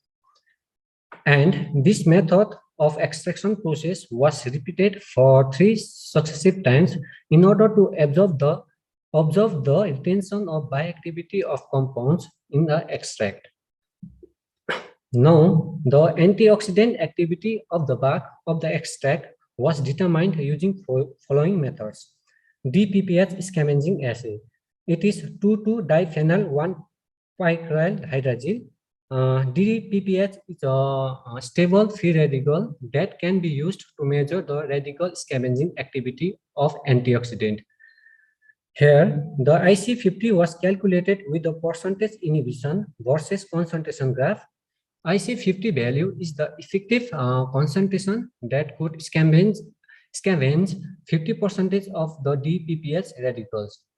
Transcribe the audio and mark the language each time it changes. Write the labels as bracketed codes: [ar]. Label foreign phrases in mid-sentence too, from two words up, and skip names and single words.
[en] And this method of extraction process was repeated for 3 successive times in order to observe the retention of bioactivity of compounds in the extract. Now, the antioxidant activity of the bark of the extract was determined using following methods. DPPH scavenging assay. It is 2,2-diphenyl 1-picaryl hydrazine. DPPH is a stable free radical that can be used to measure the radical scavenging activity of antioxidant. Here, the IC50 was calculated with the percentage inhibition versus concentration graph. IC50 value is the effective concentration that could scavenge 50% of the DPPH radicals.